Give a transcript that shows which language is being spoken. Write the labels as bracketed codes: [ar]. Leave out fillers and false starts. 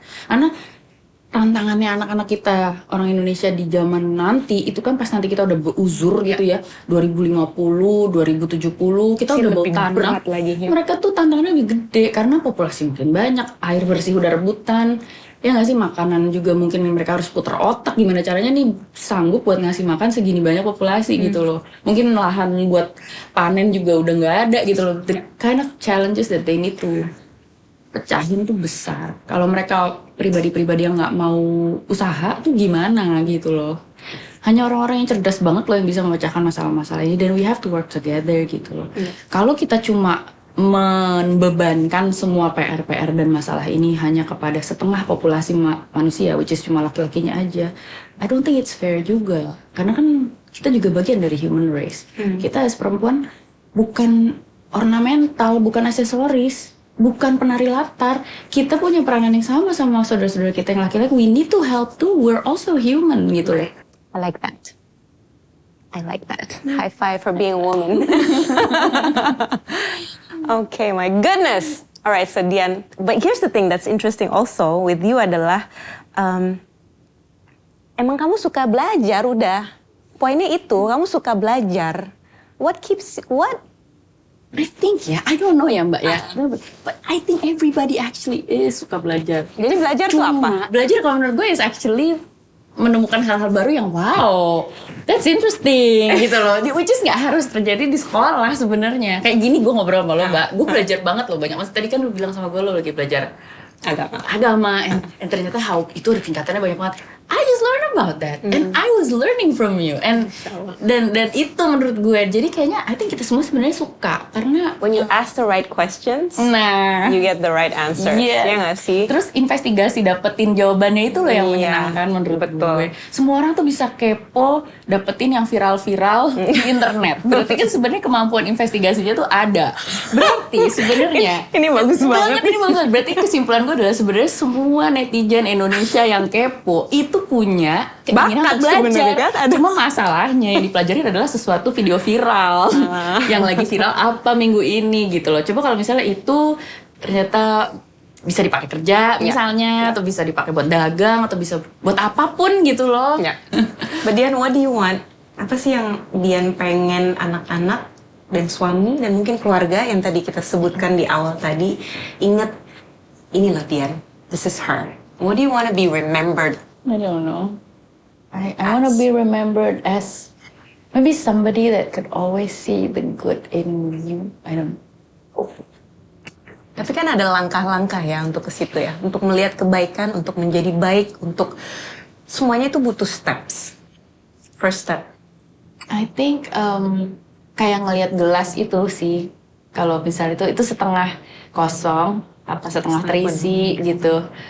[id] Karena tantangannya anak-anak kita orang Indonesia di zaman nanti itu kan pas nanti kita udah beruzur gitu ya, 2050, 2070 kita udah bawa tanah lagi, mereka tuh tantangannya lebih gede karena populasi mungkin banyak, air bersih udah rebutan ya nggak sih, makanan juga mungkin mereka harus putar otak gimana caranya nih sanggup buat ngasih makan segini banyak populasi gitu loh. Mungkin lahan buat panen juga udah nggak ada gitu loh. [en] The kind of challenges that they need to [id] pecahin tuh besar. Kalau mereka pribadi-pribadi yang nggak mau usaha tuh gimana gitu loh. Hanya orang-orang yang cerdas banget loh yang bisa memecahkan masalah-masalah ini, dan [en] we have to work together [id] gitu loh. Kalau kita cuma membebankan semua PR dan masalah ini hanya kepada setengah populasi manusia, [en] which is [id] cuma laki-lakinya aja, [en] I don't think it's fair [id] juga. Karena kan kita juga bagian dari [en] human race. [id] Kita as perempuan bukan ornamental, bukan aksesoris, bukan penari latar. Kita punya peranan yang sama saudara-saudara kita yang laki-laki. [en] We need to help too. We're also human gitu loh. I like that. High five for being a woman. Okay, my goodness. Alright, so Dian, but here's the thing that's interesting also with you [id] adalah emang kamu suka belajar udah. Poinnya itu, kamu suka belajar. [en] What I think I don't know [id] ya Mbak ya. [en] But I think everybody actually is [id] suka belajar. Jadi belajar tuh apa? Belajar kalau menurut gue [en] is actually [id] menemukan hal-hal baru yang [en] wow, that's interesting [id] gitu loh. [en] Which is [id] nggak harus terjadi di sekolah sebenarnya. Kayak gini gue ngobrol sama lo, Mbak. Gue belajar banget loh banyak. Mas tadi kan lo bilang sama gue lo lagi belajar agama, and ternyata itu ada tingkatannya banyak banget. [en] I just learn about that, and I was learning from you, and [id] dan itu menurut gue, jadi kayaknya [en] I think [id] kita semua sebenarnya suka karena [en] when you ask the right questions, you get the right answer. Yes. [id] Ya nggak sih? Terus investigasi dapetin jawabannya itu loh yang Iya, menyenangkan menurut betul. gue. Semua orang tuh bisa kepo dapetin yang viral-viral di internet. Berarti kan sebenarnya kemampuan investigasinya tuh ada. Berarti sebenarnya Ini bagus banget. ini bagus. Berarti kesimpulan gue adalah sebenarnya semua netizen Indonesia yang kepo itu punya keinginan Bakat untuk sebenarnya belajar. kan, ada. Cuma masalahnya yang dipelajari adalah sesuatu video viral yang lagi viral apa minggu ini gitu loh. Coba kalau misalnya itu ternyata bisa dipakai kerja misalnya, atau bisa dipakai buat dagang, atau bisa buat apapun gitu loh. Ya. [en] But Dian, what do you want? [id] Apa sih yang Dian pengen anak-anak dan suami dan mungkin keluarga yang tadi kita sebutkan di awal tadi ingat, inilah Dian, [en] this is her. What do you want to be remembered? I don't know. I want to be remembered as maybe somebody that could always see the good in you. I don't know. [id] Tapi kan ada langkah-langkah ya untuk ke situ ya, untuk melihat kebaikan, untuk menjadi baik, untuk semuanya itu butuh steps. [en] First step. I think [id] kayak ngelihat gelas itu sih. Kalau misalnya itu setengah kosong, apa setengah terisi gitu.